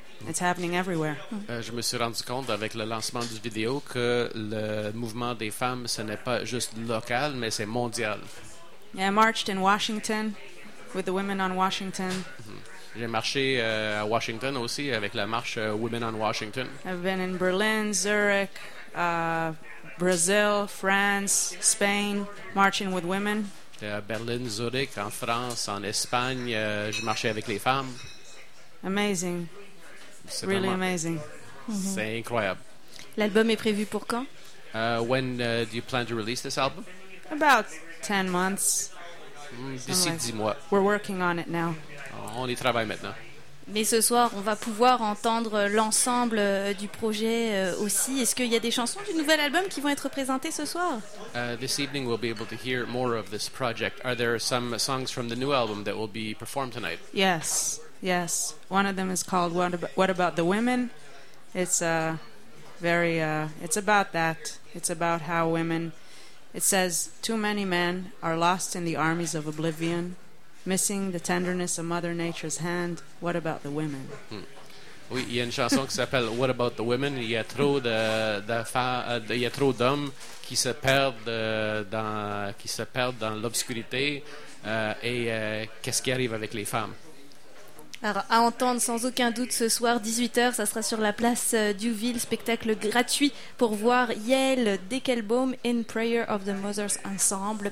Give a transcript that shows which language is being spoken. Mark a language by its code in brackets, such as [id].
[en] It's happening everywhere. [fr] Je me suis rendu compte avec le lancement du vidéo que le mouvement des femmes, ce n'est pas juste local, mais c'est mondial. [en] Yeah, I marched in Washington with the women on Washington. Mm-hmm. [fr] J'ai marché à Washington aussi avec la marche Women on Washington. [en] I've been in Berlin, Zurich, Brazil, France, Spain, marching with women. [fr] Berlin, Zurich, en France, en Espagne, je marchais avec les femmes. [en] Amazing. [fr] C'est [en] really amazing. [fr] C'est incroyable. L'album est prévu pour quand? [en] When do you plan to release this album? About 10 months. [fr] D'ici 10 mois. [en] We're working on it now. [fr] On y travaille maintenant. Mais ce soir, on va pouvoir entendre l'ensemble du projet aussi. Est-ce qu'il y a des chansons du nouvel album qui vont être présentées ce soir? [en] This evening we'll be able to hear more of this project. Are there some songs from the new album that will be performed tonight? Yes. Yes, one of them is called What About the Women? It's a very it's about that. It's about how women, it says, too many men are lost in the armies of oblivion, missing the tenderness of Mother Nature's hand. What about the women? [fr] Oui, il y a une chanson qui s'appelle What About the Women? Il y a trop d'hommes qui se perdent dans l'obscurité et qu'est-ce qui arrive avec les femmes? Alors, à entendre sans aucun doute ce soir, 18h, ça sera sur la place Duville, spectacle gratuit pour voir Yael Dekelbaum in Prayer of the Mothers Ensemble.